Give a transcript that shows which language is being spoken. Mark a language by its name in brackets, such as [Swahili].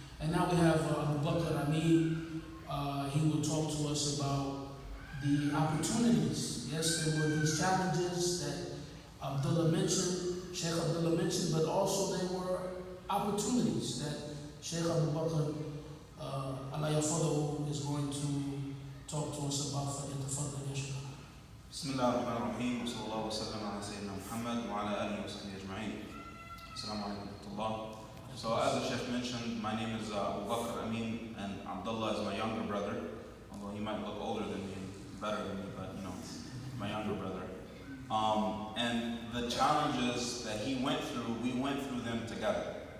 [English] now we have Abu Bakr Amin. He will talk to us about the opportunities. Yes, there were these challenges that Abdullah mentioned, Sheikh Abdullah mentioned, but also there were opportunities that Sheikh Abu Bakr Allah Yafadahu is going to talk to us about. [Arabic] فليتفضل يا شيخ. بسم الله الرحمن الرحيم وصلى الله وسلم على سيدنا محمد وعلى آله وصحبه أجمعين. السلام عليكم ورحمة الله. [English] So as the Sheikh mentioned, my name is Abu Bakr Amin, and Abdullah is my younger brother, although he might look older than me and better than me, but you know, my younger brother. And the challenges that he went through, we went through them together.